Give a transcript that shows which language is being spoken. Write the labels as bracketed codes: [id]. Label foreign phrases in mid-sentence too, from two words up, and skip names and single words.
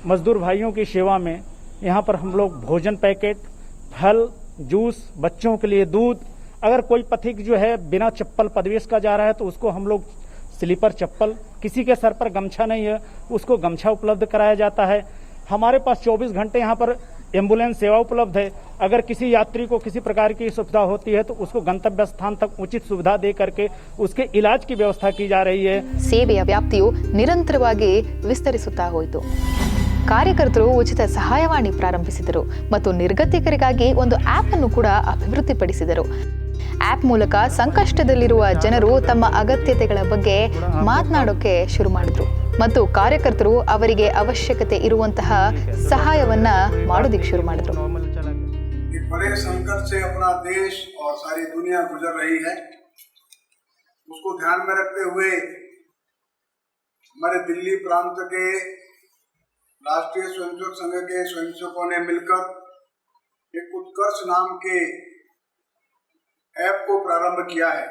[hi] मजदूर भाइयों की सेवा में यहाँ पर हम लोग भोजन पैकेट, फल, जूस, बच्चों के लिए दूध, अगर कोई पथिक जो है बिना चप्पल पदवेश का जा रहा है तो उसको हम लोग स्लीपर चप्पल, किसी के सर पर गमछा नहीं है उसको गमछा उपलब्ध कराया जाता है। हमारे पास 24 घंटे यहाँ पर एम्बुलेंस सेवा उपलब्ध है। अगर किसी यात्री को किसी प्रकार की सुविधा होती है तो उसको गंतव्य स्थान तक उचित सुविधा दे करके उसके इलाज की व्यवस्था की जा रही है। [kn] ಸೇವೆಯ ವ್ಯಾಪ್ತಿಯು ನಿರಂತರವಾಗಿ ವಿಸ್ತರಿಸುತ್ತಾ ಹೋಯಿತು. ಕಾರ್ಯಕರ್ತರು ಉಚಿತ ಸಹಾಯವಾಣಿ ಪ್ರಾರಂಭಿಸಿದರು ಮತ್ತು ನಿರ್ಗತಿಕರಿಗಾಗಿ ಒಂದು ಆಪ್ ಅನ್ನು ಕೂಡ ಅಭಿವೃದ್ಧಿಪಡಿಸಿದರು. ಆಪ್ ಮೂಲಕ ಸಂಕಷ್ಟದಲ್ಲಿರುವ ಜನರು ತಮ್ಮ ಅಗತ್ಯತೆಗಳ ಬಗ್ಗೆ ಮಾತನಾಡೋಕೆ ಶುರು ಮಾಡಿದ್ರು ಮತ್ತು ಕಾರ್ಯಕರ್ತರು ಅವರಿಗೆ ಅವಶ್ಯಕತೆ ಇರುವಂತಹ ಸಹಾಯವನ್ನ ಮಾಡೋದಕ್ಕೆ ಶುರು ಮಾಡಿದ್ರು. [hi] बड़े संकट से अपना देश और सारी दुनिया गुजर रही है, उसको ध्यान में रखते हुए हमारे दिल्ली प्रांत के राष्ट्रीय स्वयंसेवक संघ के स्वयंसेवकों ने मिलकर एक उत्कर्ष नाम के ऐप को प्रारंभ किया है।